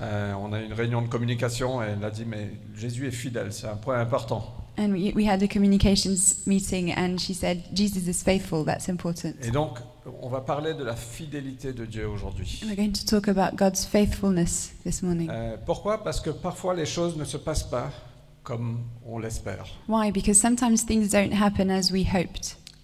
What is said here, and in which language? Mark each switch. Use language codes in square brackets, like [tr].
[fr] On a eu une réunion de communication et elle a dit mais Jésus est fidèle, c'est un point important. [en] And we had a communications meeting and she said, Jesus is faithful, that's important. [fr] Et donc, on va parler de la fidélité de Dieu aujourd'hui. [en] And we're going to talk about God's faithfulness this morning. [fr] Pourquoi? Parce que parfois les choses ne se passent pas comme on l'espère. [en] Why? Because sometimes things don't happen as we hoped.